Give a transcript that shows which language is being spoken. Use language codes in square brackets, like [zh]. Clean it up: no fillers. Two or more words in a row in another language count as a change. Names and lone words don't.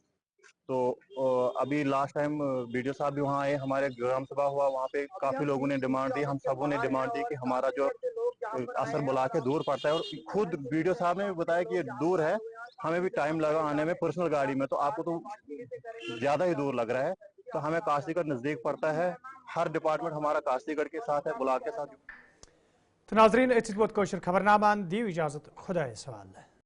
[ur] تو ابھی [en] last time [ur] BDO صاحب بھی وہاں آئے, ہمارے گرام سبھا ہوا, وہاں پہ کافی لوگوں نے ڈیمانڈ دی, ہم سبوں نے ڈیمانڈ دی کہ ہمارا جو اثر بلاک ہے دور پڑتا ہے. اور خود BDO صاحب نے بھی بتایا کہ یہ دور ہے, ہمیں بھی ٹائم لگا آنے میں پرسنل گاڑی میں, تو آپ کو تو زیادہ ہی دور لگ رہا ہے. تو ہمیں کاشتی گڑھ نزدیک پڑتا ہے, ہر ڈپارٹمنٹ ہمارا کاشتی گڑھ کے ساتھ ہے, بلاک کے ساتھ. [ks] تو ناظرین اتھ ووت کٲشُر خبرنامہ, دیو اجازت, خدایس حوالہ.